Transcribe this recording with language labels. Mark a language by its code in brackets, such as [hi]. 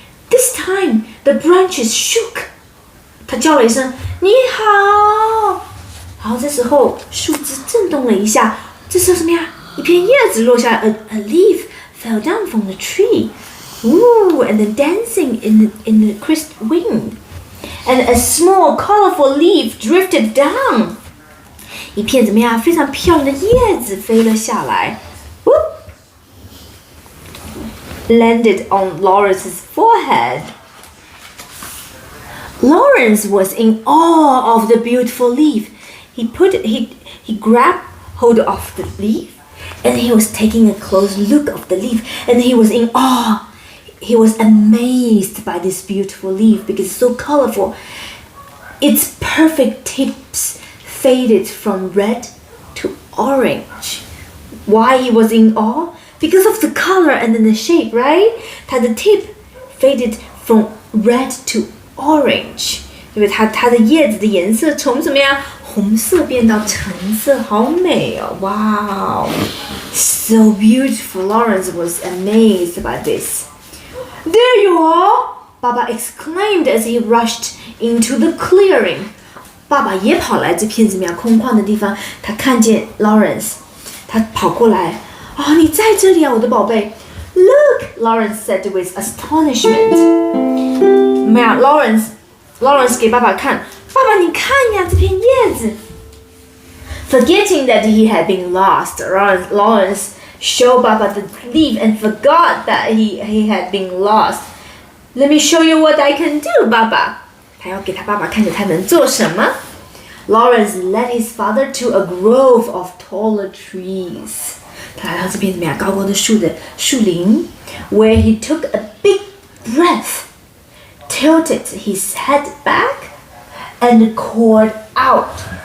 [en] This time the branches shook. [zh] 他叫了一声“你好”，然后这时候树枝震动了一下。这时候什么呀？一片叶子落下来 ， [en] a leaf fell down from the tree. Ooh, and then dancing in the crisp wind. And a small, colorful leaf drifted down. [zh] 一片怎么样？非常漂亮的叶子飞了下来 ，Whoop! [en] Landed on Lawrence's forehead. Lawrence was in awe of the beautiful leaf. He grabbed hold of the leaf, and he was taking a close look of the leaf, and he was in awe. He was amazed by this beautiful leaf because it's so colorful. Its perfect tips faded from red to orange. Why he was in awe? Because of the color and then the shape, right? [zh] 它的 [en] tip faded from red to orange， [zh] 对不对？它的叶子的颜色从怎么样红色变到橙色，好美哦！ [en] 哇 so beautiful. Lawrence was amazed by this. There you are, Baba exclaimed as he rushed into the clearing. [zh] 爸爸也跑来这片怎么样空旷的地方，他看见 Lawrence， 他跑过来，你在这里啊，我的宝贝。 [en] Look, Lawrence said with astonishment. [zh] 没有 Lawrence 给爸爸看，爸爸你看呀，这片叶子。 [en] Forgetting that he had been lost, Lawrence showed Baba the leaf and forgot that he had been lost. Let me show you what I can do, Baba. [zh] 他要给他爸爸看着他能做什么。 [en] Lawrence led his father to a grove of taller trees. [zh] 他来到这边怎么样高高的树林 [en] where he took a big breath, tilted his head back, and called out.